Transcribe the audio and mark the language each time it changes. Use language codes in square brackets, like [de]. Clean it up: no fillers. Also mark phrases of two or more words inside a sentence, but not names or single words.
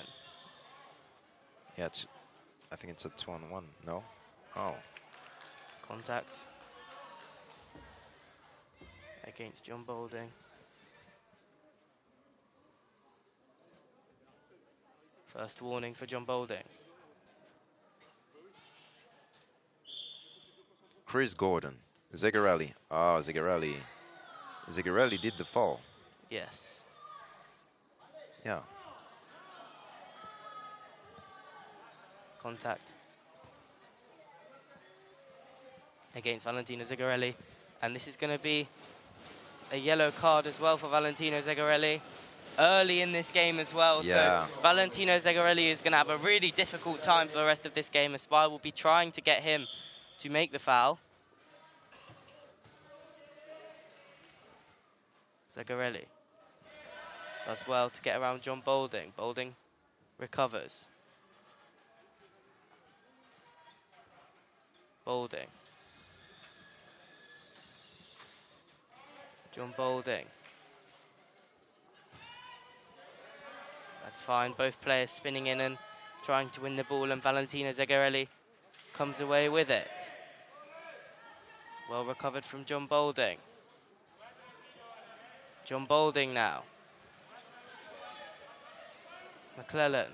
[en] Yeah, I think it's a 2-on-1. No? Oh. Contact. Against John Boulding. First warning for John Boulding. Chris Gordon. Zegarelli. Oh, Zegarelli. Zegarelli did the fall. Yes. Yeah. Contact. Against Valentino Zegarelli. And this is going to be a yellow card as well for Valentino Zegarelli. Early in this game as well. Yeah. So Valentino Zegarelli is going to have a really difficult time for the rest of this game. Aspire will be trying to get him to make the foul. Zegarelli does well to get around John Boulding. Boulding recovers. Boulding. John Boulding. That's fine. Both players spinning in and trying to win the ball, and Valentino Zegarelli comes away with it. Well recovered from John Boulding. John Boulding now. McClellan.